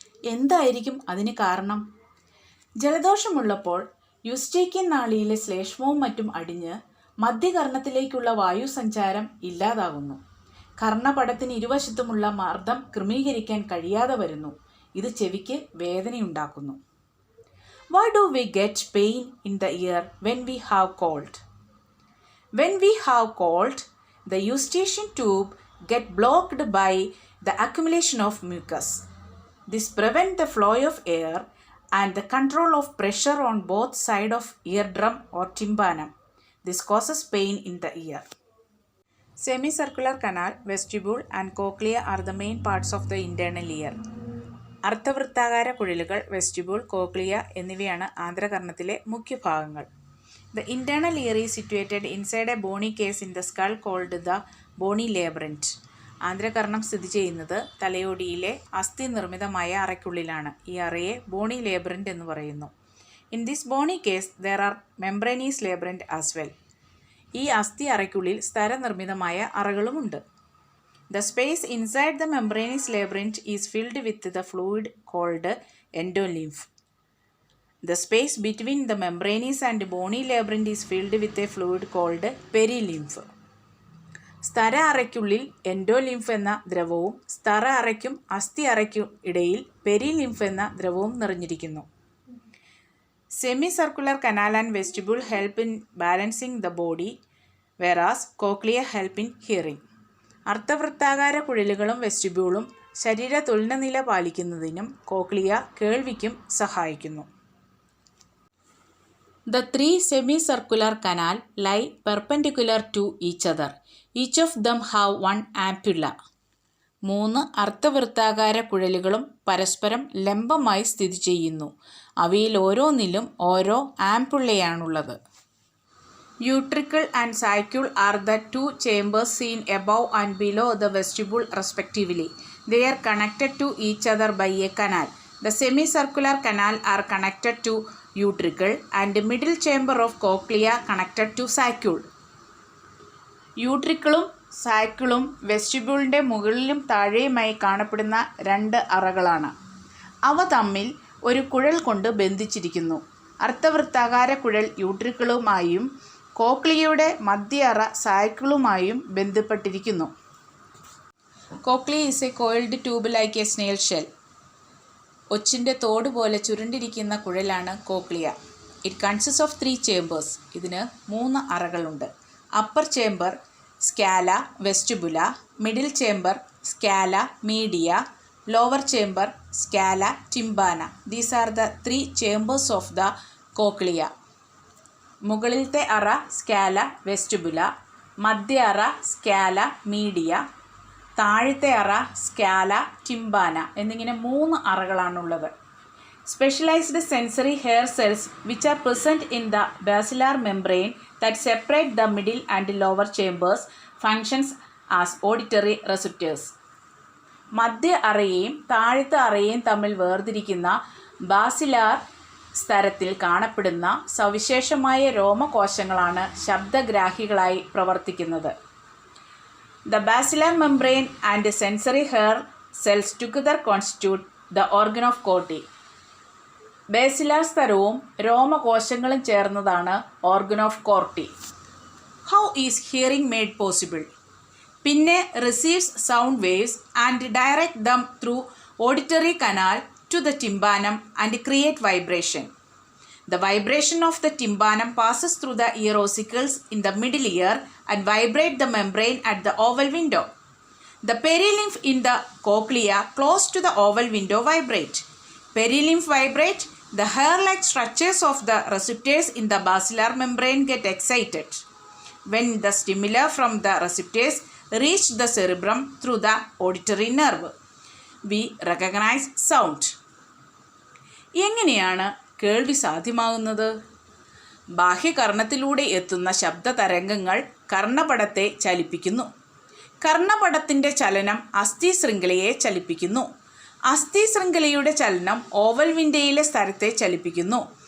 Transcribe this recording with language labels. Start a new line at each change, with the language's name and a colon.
Malayalam: എന്തായിരിക്കും അതിന് കാരണം? ജലദോഷമുള്ളപ്പോൾ യൂസ്റ്റേഷ്യൻ നാളിയിലെ ശ്ലേഷ്മവും മറ്റും അടിഞ്ഞ് മധ്യകർണത്തിലേക്കുള്ള വായുസഞ്ചാരം ഇല്ലാതാകുന്നു. കർണപടത്തിന് ഇരുവശത്തുമുള്ള മർദ്ദം ക്രമീകരിക്കാൻ കഴിയാതെ വരുന്നു. ഇത് ചെവിക്ക് വേദനയുണ്ടാക്കുന്നു.
English: Why do we get pain in the ear when we have cold? When we have cold, the eustachian tube get blocked by the accumulation of mucus. This prevents the flow of air and the control of pressure on both sides of eardrum or tympanum. This causes pain in the ear. Semicircular canal, vestibule and cochlea are the main parts of the internal ear.
Malayalam: അർദ്ധവൃത്താകാര കുഴലുകൾ, vestibule, cochlea എന്നിവയാണ് ആന്തരകർണത്തിലെ മുഖ്യഭാഗങ്ങൾ.
English: The internal ear is situated inside a bony case in the skull called the bony labyrinth.
Malayalam: ആന്തരകർണം സ്ഥിതി ചെയ്യുന്നത് തലയോടിയിലെ അസ്ഥി നിർമ്മിതമായ അറയ്ക്കുള്ളിലാണ്. ഈ അറയെ ബോണി ലേബ്രിൻറ്റ് എന്ന് പറയുന്നു.
English: In this bony case there are membranous labyrinth as well.
Malayalam: ഈ അസ്ഥി അറയ്ക്കുള്ളിൽ സ്തരനിർമ്മിതമായ അറകളുമുണ്ട്.
English: The space inside the membranous labyrinth is filled with the fluid called endolymph. The space between the membranous and bony labyrinth is filled with a fluid called perilymph.
Malayalam: സ്തര അറയ്ക്കുള്ളിൽ endolymph എന്ന ദ്രവവും സ്തര അറയ്ക്കും അസ്ഥി അറയ്ക്കും ഇടയിൽ perilymph എന്ന ദ്രവവും നിറഞ്ഞിരിക്കുന്നു.
English: Semi circular canal and vestibule help in balancing the body whereas cochlea help in hearing.
Malayalam: അർദ്ധവൃത്താകാര കുഴലുകളും വെസ്റ്റിബ്യൂളും ശരീര തുലനനില പാലിക്കുന്നതിനും cochlea കേൾവിക്കും സഹായിക്കുന്നു.
English: The three semicircular canal lie perpendicular to each other. Each of them have one ampulla.
Malayalam: 3 അർദ്ധവൃത്താകാര കുഴലുകളും പരസ്പരം ലംബമായി സ്ഥിതി ചെയ്യുന്നു. അവയിൽ ഓരോന്നിലും ഓരോ ആംപുള്ളയാണുള്ളത്.
English: Utricle and saccule are the 2 chambers seen above and below the vestibule respectively. They are connected to each other by a canal. The semicircular canal are connected to utricle and the middle chamber of cochlea connected to saccule.
Malayalam: യൂട്രിക്കിളും സാക്കിളും വെസ്റ്റിബ്യൂളിൻ്റെ മുകളിലും താഴെയുമായി കാണപ്പെടുന്ന 2 അറകളാണ്. അവ തമ്മിൽ ഒരു കുഴൽ കൊണ്ട് ബന്ധിച്ചിരിക്കുന്നു. അർദ്ധവൃത്താകാര കുഴൽ യൂട്രിക്കിളുമായും കോക്ലിയയുടെ മധ്യ അറ സാക്കിളുമായും ബന്ധപ്പെട്ടിരിക്കുന്നു.
English: Cochlea is a coiled tube like a snail shell.
Malayalam: ഒച്ചിൻ്റെ തോട് പോലെ ചുരുണ്ടിരിക്കുന്ന കുഴലാണ് cochlea.
English: It consist of 3 chambers.
Malayalam: ഇതിന് 3 അറകളുണ്ട്.
English: Upper chamber scala vestibuli, middle chamber scala media, lower chamber scala tympani. These are the 3 chambers of the cochlea.
Malayalam: മുകളിലത്തെ അറ സ്കാല വെസ്റ്റിബുല, മധ്യ അറ സ്കാല മീഡിയ, താഴത്തെ അറ സ്കാല ടിംബാന എന്നിങ്ങനെ 3 അറകളാണുള്ളത്.
English: Specialized sensory hair cells which are present in the basilar membrane that separate the middle and lower chambers functions as auditory receptors.
Malayalam: മധ്യ അറയെയും താഴത്തെ അറയെയും തമ്മിൽ വേർതിരിക്കുന്ന ബാസിലാർ സ്തരത്തിൽ കാണപ്പെടുന്ന സവിശേഷമായ രോമകോശങ്ങളാണ് ശബ്ദഗ്രാഹികളായി പ്രവർത്തിക്കുന്നത്.
English: The basilar membrane and sensory hair cells together constitute the organ of Corti.
Malayalam: Basilar സ്തരവും രോമകോശങ്ങളും ചേർന്നതാണ് organ of Corti.
English: How is hearing made possible? Pinna receives sound waves and direct them through auditory canal to the tympanum and create vibration. The vibration of the tympanum passes through the ear ossicles in the middle ear and vibrate the membrane at the oval window. The perilymph in the cochlea close to the oval window vibrate. Perilymph vibrate. The hair-like structures of the receptors in the basilar membrane get excited. When the stimuli from the receptors reach the cerebrum through the auditory nerve, we recognize sound.
Malayalam: എങ്ങനെയാണ് കേൾവി സാധ്യമാകുന്നത്? ബാഹ്യകർണത്തിലൂടെ എത്തുന്ന ശബ്ദ തരംഗങ്ങൾ കർണപടത്തെ ചലിപ്പിക്കുന്നു. കർണപടത്തിൻ്റെ ചലനം അസ്ഥി ശൃംഖലയെ ചലിപ്പിക്കുന്നു. അസ്ഥി ശൃംഖലയുടെ ചലനം ഓവൽ വിൻഡോയിലെ സ്ഥലത്തെ ചലിപ്പിക്കുന്നു.